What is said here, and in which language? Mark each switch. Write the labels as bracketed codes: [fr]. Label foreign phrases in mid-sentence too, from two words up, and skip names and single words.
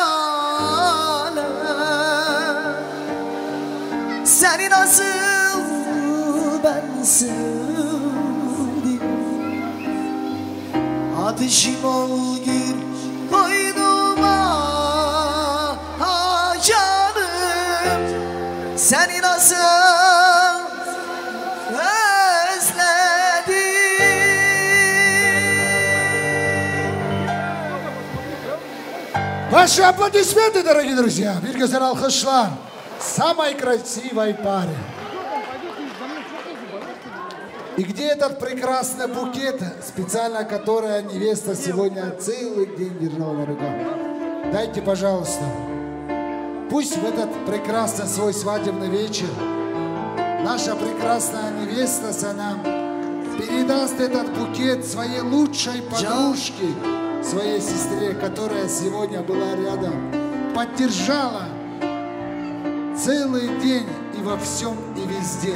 [tr] alem, seni nasıl ben sevdim. Ateşim ol gir koynuma canım, seni nasıl özledim. [ru] Ваши аплодисменты, дорогие друзья. [tr] Bir güzel alkışlar. [ru] Самой красивой паре. И где этот прекрасный букет, специально которая невеста сегодня целый день держала на руках? Дайте, пожалуйста. Пусть в этот прекрасный свой свадебный вечер наша прекрасная невеста нам передаст этот букет своей лучшей подружке, своей сестре, которая сегодня была рядом, поддержала целый день и во всем и везде.